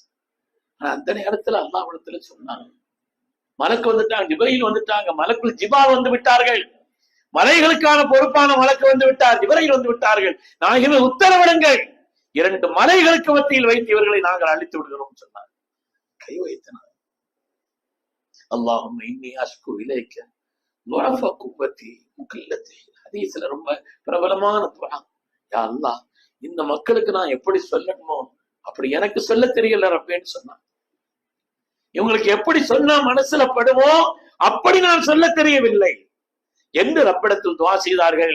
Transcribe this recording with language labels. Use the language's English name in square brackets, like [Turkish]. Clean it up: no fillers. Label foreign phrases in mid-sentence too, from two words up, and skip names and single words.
[Tamil] ஆனா அந்த நேரத்துல அல்லாஹ்விடத்துல சொன்னாங்க, மலக்கு வந்துட்டாங்க, ஜிப்ரீல் வந்துட்டாங்க, [Arabic] ملك الجبال [Tamil] வந்து விட்டார்கள். மலைகளுக்கான பொறுப்பான வழக்கு வந்து விட்டார், இவர்கள் வந்து விட்டார்கள், நாயகமே உத்தரவிடுங்கள், 2 மலைகளுக்கு மத்தியில் வைத்து இவர்களை நாங்கள் அழித்து விடுகிறோம் சொன்னார். கை வைத்தனர். [Arabic] اللهم إني أشكو إليك ضعف قوتي وقلتي. [Tamil] ஹதீஸ்ல ரொம்ப பிரபலமான துஆ. [Arabic] يا الله, [Tamil] இந்த மக்களுக்கு நான் எப்படி சொல்லணுமோ அப்படி எனக்கு சொல்ல தெரியல ரப்பேன்னு சொன்னான். இவங்களுக்கு எப்படி சொன்னா மனசுல படுமோ அப்படி நான் சொல்ல தெரியவில்லை என்று ரப்பிடத்தில் துஆ செய்தார்கள்.